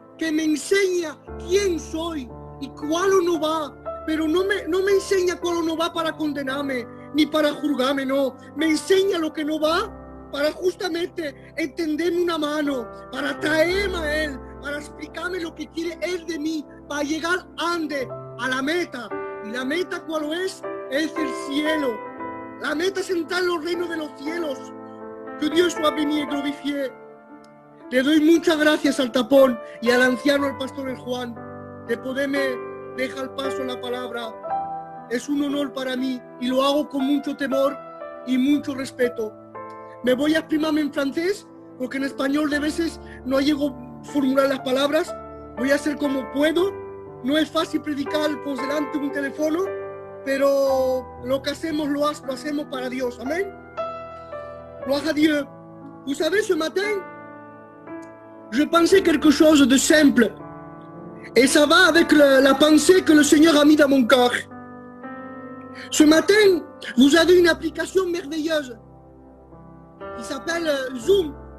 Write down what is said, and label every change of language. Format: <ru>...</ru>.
<es>que me enseña quién soy y cuál o no va, pero no me enseña cuál o no va para condenarme, ni para juzgarme, no, me enseña lo que no va para justamente entenderme una mano, para traerme a Él, para explicarme lo que quiere Él de mí, para llegar a la meta. ¿Y la meta cuál es? Es el cielo. La meta es entrar en los reinos de los cielos.</es> <fr>Que Dios soit béni et glorifié.</fr> <es>Le doy muchas gracias al tapón y al anciano, el pastor el Juan, de poderme dejar paso en la palabra. Es un honor para mí y lo hago con mucho temor y mucho respeto. Me voy a exprimirme en francés porque en español de veces no llego a formular las palabras. Voy a hacer como puedo. No es fácil predicar por delante de un teléfono, pero lo que hacemos lo hacemos para Dios.</es> <fr>Amén. Gloire à Dieu. Vous savez, ce matin, je pensais quelque chose de simple. Et ça va avec la pensée que le Seigneur a mis dans mon cœur. Ce matin, vous avez une application merveilleuse qui s'appelle Zoom.</fr>